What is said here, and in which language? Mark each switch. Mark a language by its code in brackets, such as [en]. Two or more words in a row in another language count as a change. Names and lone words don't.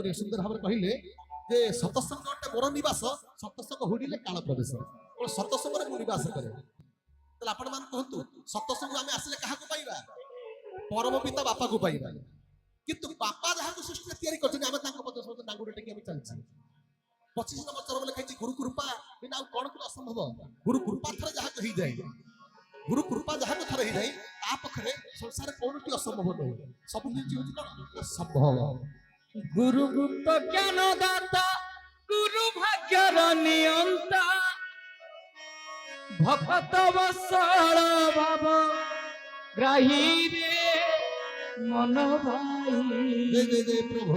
[or] ସୁନ୍ଦର ଭାବରେ କହିଲେ ଯେ ସତସଙ୍ଗ ଗୋଟେ ମୋର ନିବାସ ସତସଙ୍ଗ ହୁଡ଼ିଲେ କାଳ ପ୍ରବେଶ ସତସଙ୍ଗରେ ମୁଁ ନିବାସ କରେ ତାହେଲେ ଆପଣ ମାନେ କୁହନ୍ତୁ ସତସଙ୍ଗ ଆମେ ଆସିଲେ କାହାକୁ ପାଇବା ପରମ ପିତା ବାପାକୁ ପାଇବା କିନ୍ତୁ ବାପା ଯାହାକୁ ସୃଷ୍ଟିରେ ତିଆରି କରିଛନ୍ତି ଆମେ ତାଙ୍କ ପଛ ସମସ୍ତେ ନାଙ୍ଗୁଡ ଟେକି ଆମେ ଚାଲିଛେ 25 ନମ୍ବର ଚରମ ଲେଖାଇଛି ଗୁରୁ କୃପା ବିନା ଆଉ କଣ କଣ ଅସମ୍ଭବ ଗୁରୁ କୃପା ଥରେ ଯାହାକୁ ହେଇଯାଏ ଗୁରୁ କୃପା ଯାହାକୁ ଥରେ ହେଇଯାଏ ତା ପାଖରେ ସଂସାର କୌଣସି ଅସମ୍ଭବ ନୁହେଁ ସବୁ କିଛି ହଉଛି କଣ ସମ୍ଭବ ଗୁରୁ ଗୁପ୍ତ ଜ୍ଞାନ ଦାତା ଗୁରୁ ଭାଗ୍ୟର ନିୟନ୍ତା ଭକ୍ତ ବତ୍ସଳ ଭାବ ଗ୍ରାହୀ ରେ ମନ ଭାଇ ଜୟ ଜୟ ଜୟ ପ୍ରଭୁ